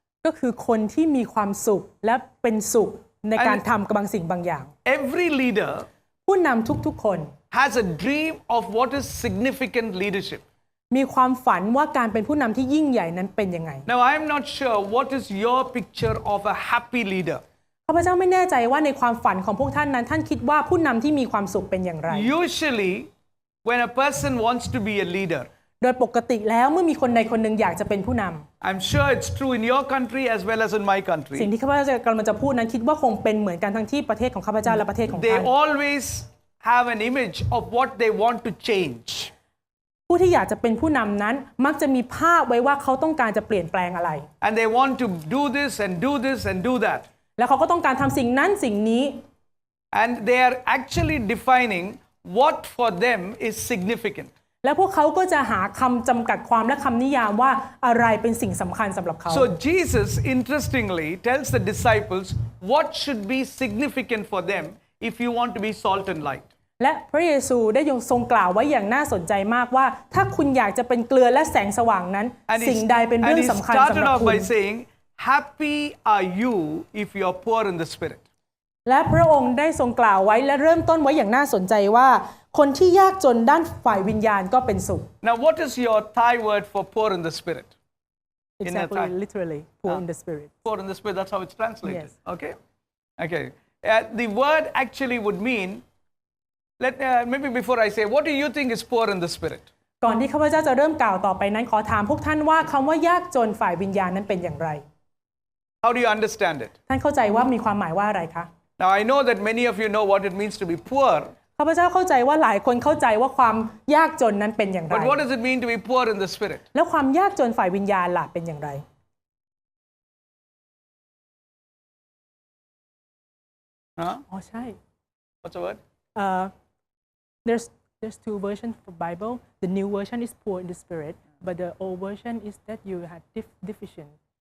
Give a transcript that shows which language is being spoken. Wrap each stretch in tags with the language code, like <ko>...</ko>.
<th>ก็คือคนที่มีความสุขและเป็นสุขในการทำบางสิ่งบางอย่าง</th> <en>Every leader</en> <th>ผู้นำทุกๆคน</th> <en>has a dream of what is significant leadership.</en> <th>มีความฝันว่าการเป็นผู้นำที่ยิ่งใหญ่นั้นเป็นยังไง</th> <en>Now I am not sure what is your picture of a happy leader.</en> <th>ข้าพเจ้าไม่แน่ใจว่าในความฝันของพวกท่านนั้นท่านคิดว่าผู้นำที่มีความสุขเป็นอย่างไร</th> <en>Usually when a person wants to be a leader,</en> <th>โดยปกติแล้วเมื่อมีคนใดคนหนึ่งอยากจะเป็นผู้นำ</th> <en>I'm sure it's true in your country as well as in my</en> <th>สิ่ง</th> <en>country.</en> <th>ที่ข้าพเจ้ากำลังจะพูดนั้นคิดว่าคงเป็นเหมือนกันทั้งที่ประเทศของข้าพเจ้าและประเทศของ</th> <en>They</en> <th>ท่าน</th> <en>always have an image of what they want to change.</en> <th>ผู้ที่อยากจะเป็นผู้นำนั้นมักจะมีภาพไว้ว่าเขาต้องการจะเปลี่ยนแปลงอะไร</th> <en>And they want to do this and do this and do that.</en> <th>แล้วเขาก็ต้องการทำสิ่งนั้นสิ่งนี้</th> <en>And they are actually defining what for them is significant.</en> <th>และพวกเขาก็จะหาคำจำกัดความและคำนิยามว่าอะไรเป็นสิ่งสำคัญสำหรับเขา</th> <en>So Jesus interestingly tells the disciples what should be significant for them if you want to be salt and light.</en> <th>และพระเยซูได้ทรงกล่าวไว้อย่างน่าสนใจมากว่าถ้าคุณอยากจะเป็นเกลือและแสงสว่างนั้นสิ่งใดเป็นเรื่องสำคัญสำหรับคุณ</th> <en>And he started off by saying, "Happy are you if you are poor in the spirit."</en> <th>และพระองค์ได้ทรงกล่าวไว้และเริ่มต้นไว้อย่างน่าสนใจว่าคนที่ยากจนด้านฝ่ายวิญญาณก็เป็นสุข</th> <en>Now what is your Thai word for poor in the spirit? Exactly, literally, poor in the spirit. Poor in the spirit, that's how it's translated. Yes. Okay? Okay. The word actually would mean, maybe before I say, what do you think is poor in the spirit?</en> <th>ก่อนที่ข้าพเจ้าจะเริ่มกล่าวต่อไปนั้นขอถามพวกท่านว่าคำว่ายากจนฝ่ายวิญญาณนั้นเป็นอย่างไร</th> <en>How do you understand it?</en> <th>ท่านเข้าใจว่ามีความหมายว่าอะไรคะ</th> <en>Now I know that many of you know what it means to be poor.</en> <th>ข้าพเจ้าเข้าใจว่าหลายคนเข้าใจว่าความยากจนนั้นเป็นอย่างไร</th> <en>But what does it mean to be poor in the spirit?</en> <th>แล้วความยากจนฝ่ายวิญญาณล่ะเป็นอย่างไรอ๋อใช่</th> <en>What's the word? There's two versions for Bible. The new version is poor in the spirit, but the old version is that you had deficient.</en>